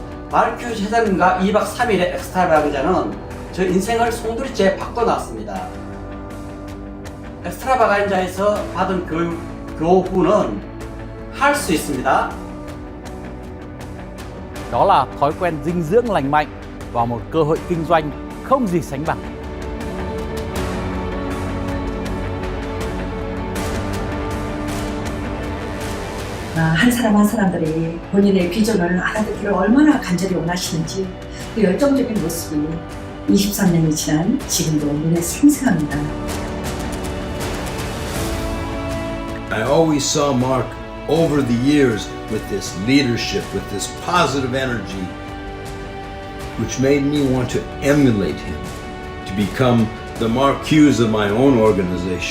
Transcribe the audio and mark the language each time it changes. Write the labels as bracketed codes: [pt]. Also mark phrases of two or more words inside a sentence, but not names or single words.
[ko] 마르큐 회장님과 2박 3일의 엑스트라바간자는 저 인생을 송두리째 바꿔놨습니다. 엑스트라바간자에서 받은 교훈은 할 수 있습니다. [vi] Đó là thói quen dinh dưỡng lành mạnh và một cơ hội kinh doanh không gì sánh bằng. [ko] 한 사람 한 사람들이 본인의 비전을 알아듣기를 얼마나 간절히 원하시는지 그 열정적인 모습이 23년이 지난 지금도 눈에 생생합니다. [en] I always saw Mark over the years with this leadership, with this positive energy, which made me want to emulate him, to become the Mark Hughes of my own organization.